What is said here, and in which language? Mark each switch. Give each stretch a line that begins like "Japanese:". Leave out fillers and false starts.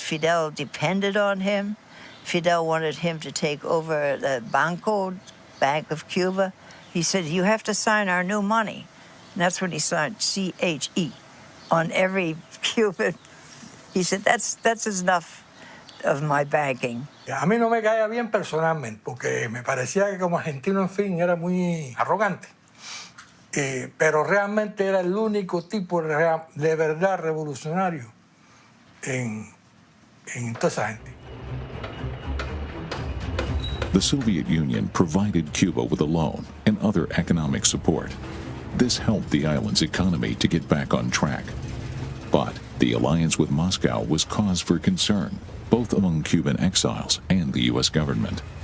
English: Fidel depended on him. Fidel wanted him to take over the Bank of Cuba. He said, "You have to sign our new money." And that's when he signed CHE on every Cuban. He said, that's enough of my banking.
Spanish: A mí no me caía bien personalmente, porque me parecía que como argentino, en fin, era muy arrogante. Pero realmente era el único tipo de verdad revolucionario en toda esa gente.
English: The Soviet Union provided Cuba with a loan and other economic support. This helped the island's economy to get back on track. But the alliance with Moscow was cause for concern, both among Cuban exiles and the U.S. government.